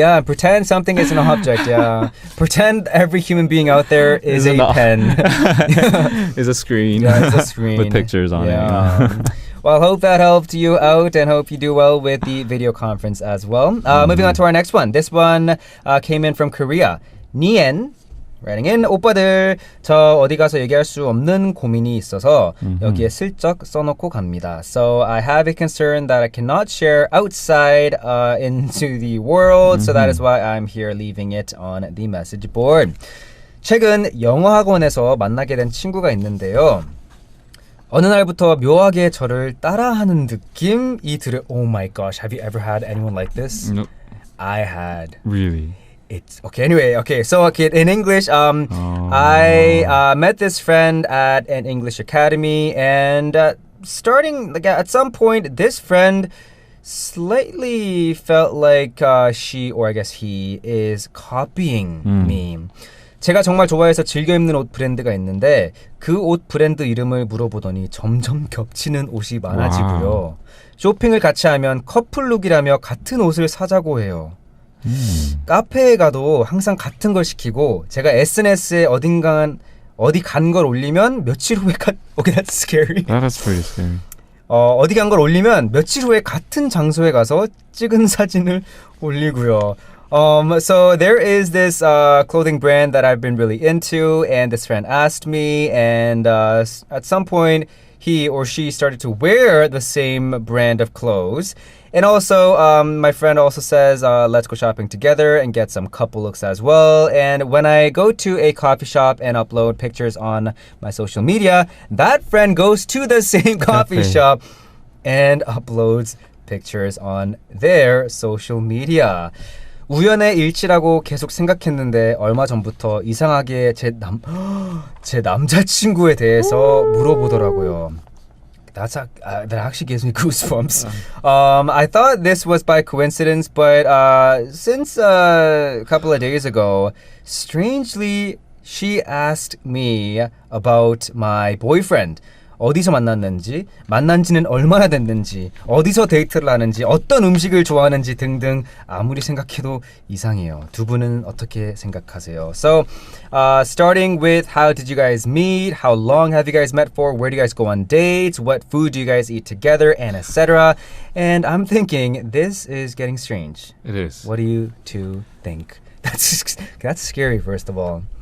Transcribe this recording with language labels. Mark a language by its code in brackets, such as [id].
[en] Yeah, pretend something is an object, yeah. Pretend every human being out there is a pen. Is a screen. Yeah, it's a screen. With pictures on it. Well, hope that helped you out and hope you do well with the video conference as well. Moving on to our next one. This one came in from Korea. Nien. Writing in, [ko] 오빠들 저 어디 가서 얘기할 수 없는 고민이 있어서 여기에 슬쩍 써놓고 갑니다. [en] So I have a concern that I cannot share outside into the world, so that is why I'm here leaving it on the message board. [ko] 최근 영어 학원에서 만나게 된 친구가 있는데요. 어느 날부터 묘하게 저를 따라하는 느낌이 들어요. [en] Oh my gosh, have you ever had anyone like this? Nope. I had. Really? It's okay. Anyway, okay. So, in English, I met this friend at an English academy, and starting at some point, this friend slightly felt like she, or I guess he, is copying me. [ko] 제가 정말 좋아해서 즐겨 입는 옷 브랜드가 있는데 그 옷 브랜드 이름을 물어보더니 점점 겹치는 옷이 많아지고요. 쇼핑을 같이 하면 커플룩이라며 같은 옷을 사자고 해요. 카페에 가도 항상 같은 걸 시키고 제가 SNS에 어디 간 걸 올리면 며칠 후에 [en] Okay, that's scary. That's pretty scary. [ko] 어디 간 걸 올리면 며칠 후에 같은 장소에 가서 찍은 사진을 올리고요. [en] So there is this clothing brand that I've been really into, and this friend asked me, and at some point he or she started to wear the same brand of clothes. And also, my friend also says, let's go shopping together and get some couple looks as well. And when I go to a coffee shop and upload pictures on my social media, that friend goes to the same coffee shop and uploads pictures on their social media. [ko] 우연의 일치라고 계속 생각했는데 얼마 전부터 이상하게 제 남자친구에 대해서 물어보더라고요. [en] That actually gives me goosebumps. I thought this was by coincidence, but since a couple of days ago, strangely, she asked me about my boyfriend. [ko] 어디서 만났는지, 만난 지는 얼마나 됐는지, 어디서 데이트를 하는지, 어떤 음식을 좋아하는지 등등 아무리 생각해도 이상해요. 두 분은 어떻게 생각하세요? [en] So, starting with how did you guys meet? How long have you guys met for? Where do you guys go on dates? What food do you guys eat together? And etc. And I'm thinking, this is getting strange. It is. What do you two think? That's scary, first of all.